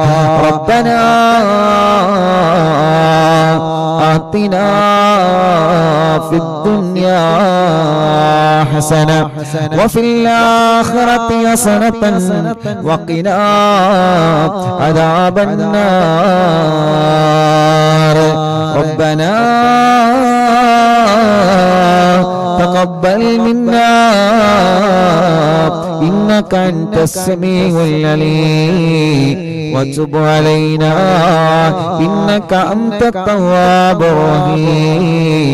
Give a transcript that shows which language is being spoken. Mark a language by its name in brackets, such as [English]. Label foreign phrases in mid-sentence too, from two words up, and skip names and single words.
[Arabic] ربنا آتنا في الدنيا حسنة وفي الآخرة حسنة وقنا عذاب النار. റബ്ബനാ تقبل منا إنك أنت السميع العليم وتب علينا إنك أنت التواب الرحيم.